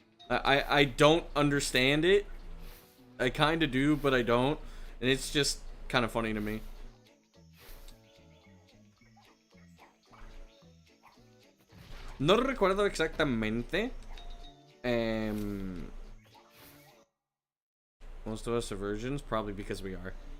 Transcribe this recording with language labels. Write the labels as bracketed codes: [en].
[en] I don't understand it. I kind of do, but I don't. And it's just kind of funny to me. [es] No recuerdo exactamente. [en] Most of us are virgins, probably because we are.